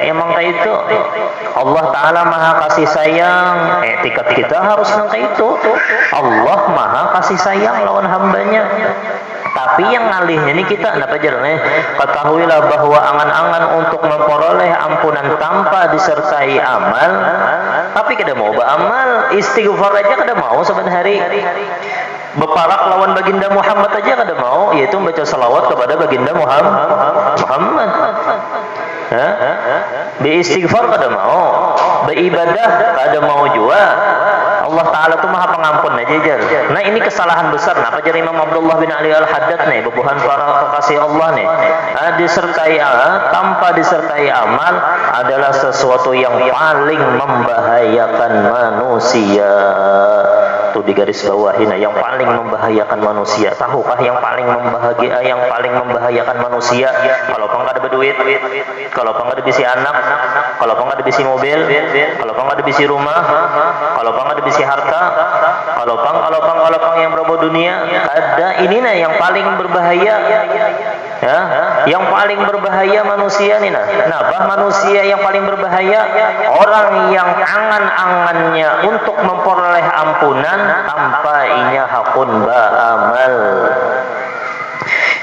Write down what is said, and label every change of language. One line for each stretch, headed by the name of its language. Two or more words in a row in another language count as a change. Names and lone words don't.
Banjar: Emang kayak itu Allah Ta'ala maha kasih sayang, etikat kita harus kayak itu. Allah maha kasih sayang lawan hambanya. Tapi yang ngalihnya ini kita kenapa jalannya?
Indonesian: Ketahuilah bahwa angan-angan untuk memperoleh ampunan tanpa disertai amal.
Banjar: Tapi kada mau beramal, istighfar aja kada mau sebenarnya. Beparak lawan baginda Muhammad aja kada mau, yaitu baca salawat kepada baginda Muhammad. Beristighfar kada mau, beribadah kada mau juga.
Indonesian: Allah Ta'ala itu maha pengampun aja. Nah ini kesalahan besar. Apa jadi Imam Abdullah bin Ali Al-Haddad nih, bebuhan para kekasih Allah nih, tanpa disertai amal adalah sesuatu yang paling membahayakan manusia. Tuh di garis bawahi, nah yang paling membahayakan manusia. Tahukah yang paling membahayakan manusia?
Banjar: Kalau pang kada berduit, kalau pang kada bisi anak, kalau pang kada bisi mobil, kalau pang kada bisi rumah, kalau pang kada bisi harta, kalau pang yang berapa dunia, ada ini nah yang paling berbahaya.
Indonesian: Ya, yang paling berbahaya manusia nih nah manusia yang paling berbahaya orang yang angan-angannya untuk memperoleh ampunan tanpa inya hakun ba'amal.